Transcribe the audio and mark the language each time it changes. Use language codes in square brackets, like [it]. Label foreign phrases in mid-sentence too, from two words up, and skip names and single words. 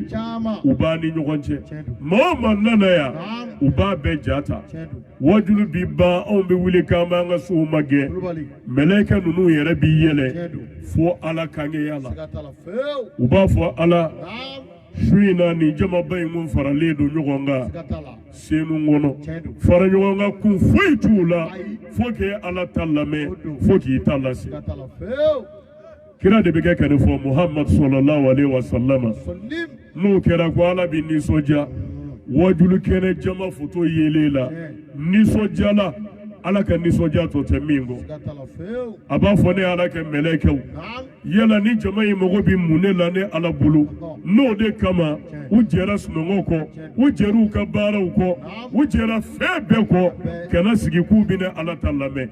[bm] u b'a ni ɲɔgɔn cɛ maa o maa nana yan u b'a bɛɛ ja ta wajulu bi ban anw bɛ wuli k'an b'an ka sow magɛ mɛlɛkɛ ninnu yɛrɛ bi yɛlɛ fo ala kankɛya la u b'a fɔ ala su in na nin jamaba in kun faralen don ɲɔgɔn kan senu kɔnɔ fara ɲɔgɔn kan kun foyi t'u la fo k'e ala ta lamɛn fo k'i ta lase kira de bɛ kɛ ka nin fɔ muhammad [ar] صلى الله عليه وسلم [bm] n'o kɛra ko ala bɛ nisɔndiya wajulu kɛnɛ jama foto yelen la nisɔndiyala ala ka nisɔndiya tɔ tɛ min kɔ a b'a fɔ ne ala ka mɛlɛkɛw yala ni jama in mago bɛ mun ne la ne ala bolo n'o de kama u jɛra sunɔgɔ kɔ u jɛra u ka baaraw kɔ u jɛra fɛn bɛɛ kɔ kana sigi k'u bɛ ne ala ta lamɛn